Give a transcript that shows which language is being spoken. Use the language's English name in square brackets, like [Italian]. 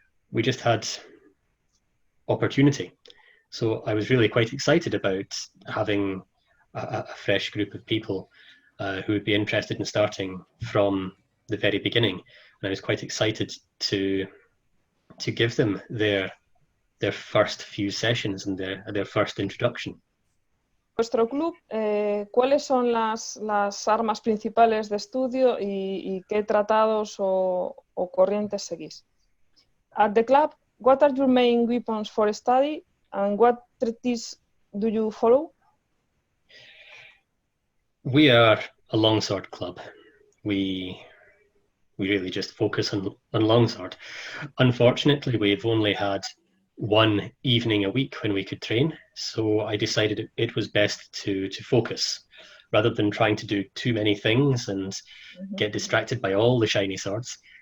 [English] We just had opportunity. So I was really quite excited about having a fresh group of people who would be interested in starting from the very beginning. And I was quite excited to give them their first few sessions and their first introduction. [Spanish] Vuestro club, ¿cuáles son las armas principales de estudio y qué tratados o corrientes seguís? [English] At the club, what are your main weapons for study and what treatises do you follow? We are a longsword club. We really just focus on longsword. Unfortunately, we've only had one evening a week when we could train, so I decided it was best to focus rather than trying to do too many things and get distracted by all the shiny swords.